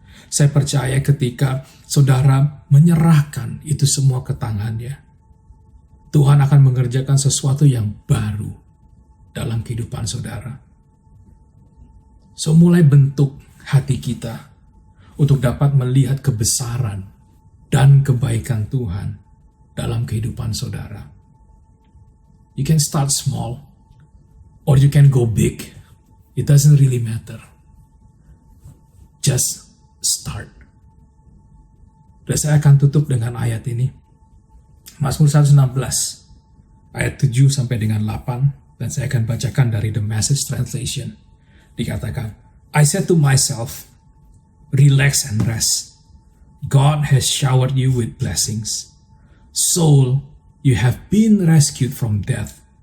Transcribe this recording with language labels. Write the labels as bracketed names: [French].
[Indonesian] Saya percaya ketika saudara menyerahkan itu semua ke tangannya, Tuhan akan mengerjakan sesuatu yang baru dalam kehidupan saudara. So mulai bentuk hati kita untuk dapat melihat kebesaran dan kebaikan Tuhan dalam kehidupan saudara. [English] You can start small or you can go big. It doesn't really matter. Just start. [Indonesian] Dan saya akan tutup dengan ayat ini. Mazmur 116 ayat 7 sampai dengan 8, dan saya akan bacakan dari The Message Translation. [English] Dikatakan, I said to myself, relax and rest. God has showered you with blessings. Soul, you have been rescued from death.